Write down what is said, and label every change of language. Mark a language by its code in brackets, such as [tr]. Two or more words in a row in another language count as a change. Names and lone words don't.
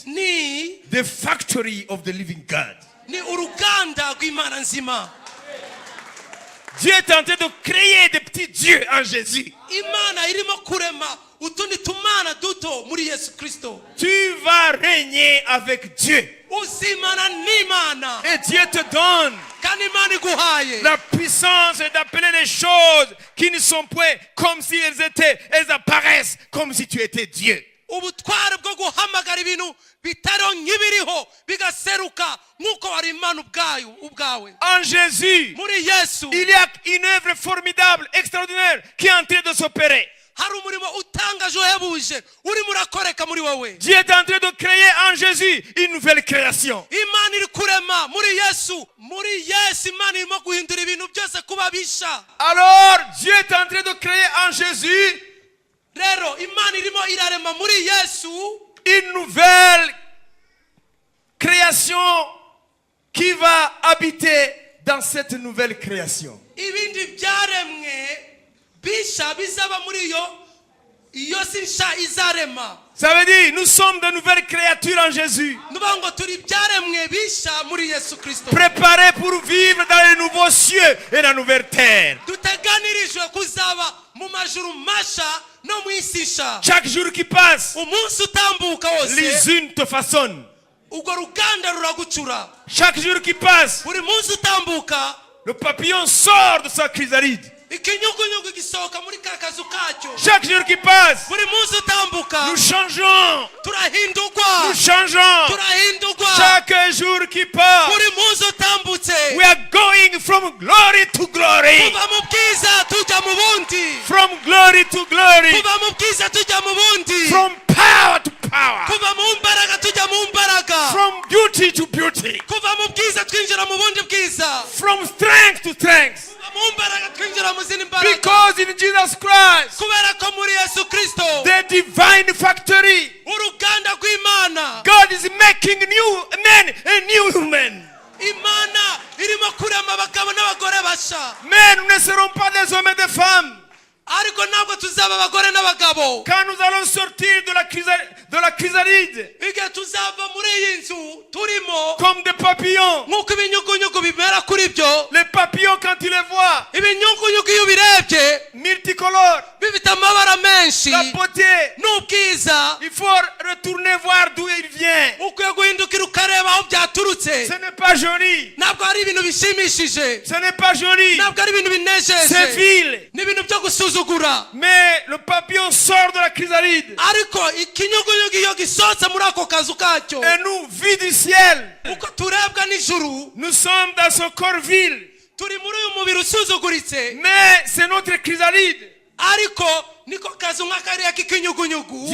[rw] ni [en] the factory of the living God. [rw] uruganda rw'Imana nzima. [fr] Dieu est tenté de créer des petits dieux en Jésus. [rw] Imana irimo kurema utundi tumana duto muri Yesu Kristo. [fr] Tu vas régner avec Dieu. [rw] Uzimana n'Imana. [fr] Et Dieu te donne [rw] Kandi Imana iguhaye [fr] la puissance d'appeler les choses qui ne sont point comme si elles étaient. Elles apparaissent comme si tu étais Dieu. [rw] ubutware bwo guhamagara ibintu bitariho nk'ibiriho bigaseruka nk'uko wari Imana ubwawe. [fr] En Jésus, [rw] Muri Yesu [fr] il y a une œuvre formidable, extraordinaire qui est en train de s'opérer. [rw] hari umurimo utangaje uhebuje urimo urakoreka muri wowe. [fr] Dieu est en train de créer en Jésus une nouvelle création. [rw] Imana iri kurema muri Yesu. Muri Yesu Imana irimo guhindura ibintu byose kuba bisha. [fr] Alors, Dieu est en train de créer en Jésus [rw] Rero Imana irimo irarema muri Yesu [fr] une nouvelle création qui va habiter dans cette nouvelle création. [rw] ibindi byaremwe bisha bizaba muri iyo si nsha izarema. [fr] Ça veut dire, nous sommes de nouvelles créatures en Jésus, [rw] Nuvuga ngo turi byaremwe bisha muri Yesu Kristo. [fr] préparées pour vivre dans les nouveaux cieux et la nouvelle terre. [rw] Duteganirijwe kuzaba mu majuru masha no mu isi nsha. [fr] Chaque jour qui passe, [rw] Umunsi utambuka wose [fr] l'usine te façonne. [rw] urwo ruganda ruragucura. [fr] Chaque jour qui passe, [rw] Buri munsi utambuka [fr] le papillon sort de sa chrysalide. [rw] ikinyugunyugu gisohoka muri ka kazu kacyo. [fr] Chaque jour qui passe, [rw] Buri munsi utambuka [fr] nous changeons. [rw] turahindurwa. [fr] Nous changeons. [rw] Turahindurwa. [fr] Chaque jour qui passe, [rw] Buri munsi utambutse [en] we are going from glory to glory. [rw] kuva mu bwiza tujya mu bundi. [en] From glory to glory. [rw] Kuva mu bwiza tujya mu bundi. [en] From power to power. [rw] Kuva mu mbaraga tujya mu mbaraga. [en] From beauty to beauty. [rw] Kuva mu bwiza twinjira mu bundi bwiza. [en] From strength to strength. [rw] Kuva mu mbaraga twinjira mu zindi mbaraga. [en] Because in Jesus Christ, [rw] Kubera ko muri Yesu Kristo [en] the divine factory, [rw] uruganda rw'Imana. [en] God is making new men and new women. [rw] Imana irimo kurema abagabo n'abagore basha. [fr] Mais nous ne serons pas des hommes et des femmes. [rw] Ariko ntabwo tuzaba abagore n'abagabo. [fr] Quand nous allons sortir de la chrysalide, [rw] Igihe tuzava muri iyi nzu turimo [fr] comme des papillons, [rw] nk'uko ibinyugunyugu bimera kuri byo. [fr] les papillons, quand tu les vois, [rw] Ibinyugunyugu iyo ubirebye [fr] multicolores, [rw] bifite amabara menshi [fr] la beauté, [rw] n'ubwiza. [fr] il faut retourner voir d'où il vient. [rw] Ukwiye guhindukira ukareba aho byaturutse. [fr] Ce n'est pas joli. [rw] Ntabwo ari ibintu bishimishije. [fr] Ce n'est pas joli. [rw] Ntabwo ari ibintu [fr] C'est [rw] binejeje. [fr] vil. [rw] Ni ibintu byo gusuzugura. [fr] Mais le papillon sort de la chrysalide. [rw] Ariko ikinyugunyugu iyo gisohotse muri ako kazu kacyo, [fr] Et nous, vie du ciel, [rw] uko turebwa n'ijuru, [fr] nous sommes dans ce corps vil. [rw] turi muri uyu mubiri usuzuguritse. [fr] Mais c'est notre chrysalide. [rw] Ariko niko kazu nk'akariya k'ikinyugunyugu.